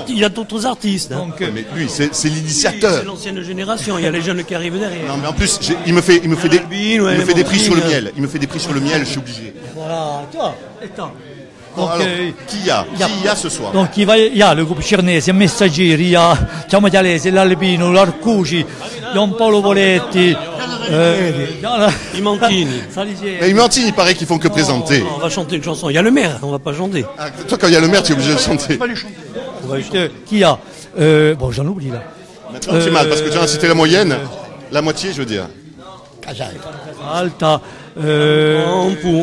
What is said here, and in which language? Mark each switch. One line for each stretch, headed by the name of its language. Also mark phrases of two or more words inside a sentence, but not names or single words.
French: Il y a d'autres artistes. Hein. Donc, Mais lui, c'est l'initiateur. C'est l'ancienne génération, il y a les jeunes qui arrivent derrière. Non, mais en plus, il me fait des prix sur le miel. Il me fait des prix sur le miel, je suis obligé. voilà, tu vois, attends. Donc, Alors, qui y a ce soir? Donc il y a le groupe Cernese, il y a Messaggeri, il y a Chiamo Chialese, l'Albino, l'Arcuci, Paolo Voletti, I Mantini. Mais Mantini, il paraît qu'ils font que présenter. On va chanter une chanson. Il y a le maire, on va pas chanter. Ah, toi, quand il y a le maire, tu es obligé de chanter. Qui y a bon, j'en oublie là. Maintenant, c'est mal, parce que tu as cité la moyenne. La moitié, je veux dire. Alta, Campo.